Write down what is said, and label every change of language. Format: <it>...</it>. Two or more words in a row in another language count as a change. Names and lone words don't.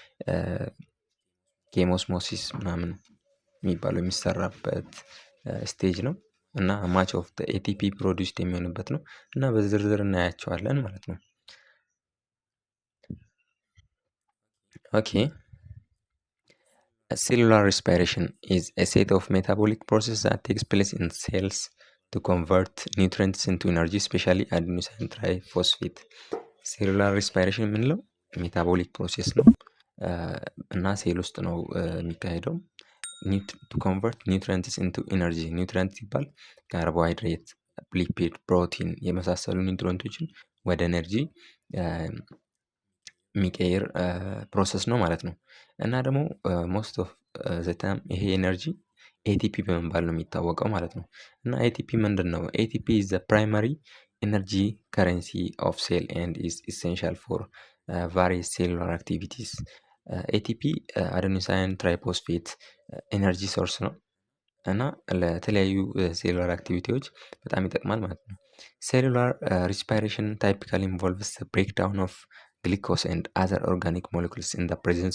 <am>ኬሞስሞሲስ ምናምን የሚባለው የሚሰራበት ስቴጅ ነው እና</am> <en>much of ATP produced</en> <am>የሚሆንበት ነው እና በዝርዝር እናያቸዋለን ማለት ነው። ኦኬ፣</am> <en>cellular respiration is a set of metabolic processes that takes place in cells to convert nutrients into energy, especially adenosine triphosphate.</en> <am>ሴሉላር ሪስፓይሬሽን የምንለው ሜታቦሊክ ፕሮሴስ ነው እና ሴል ውስጥ ነው የሚካሄደው።</am> <en>to convert nutrients into energy.</en> <am>ኒውትሪንት ሲባል ካርቦሃይድሬት፣ ሊፒድ፣ ፕሮቲን የመሳሰሉ ኒውትሪንቶችን ወደ ኤነርጂ የሚቀይር ፕሮሰስ ነው ማለት ነው። እና ደግሞ</am> <en>most of the time</en> <am>ይሄ ኤነርጂ ኤቲፒ በመባል ነው የሚታወቀው ማለት ነው። እና ኤቲፒ ምንድን ነው?</am> <en>ኤቲፒ is the primary energy currency of cell and is essential for various cellular activities.</en> <am>ኤቲፒ</am> <en>adenosine triphosphate energy source</en> <am>ነው እና ለተለያዩ ሴሉላር አክቲቪቲዎች በጣም ይጠቅማል ማለት ነው።</am> <en>cellular respiration typically involves breakdown of glucose and other organic molecules in the presence</en>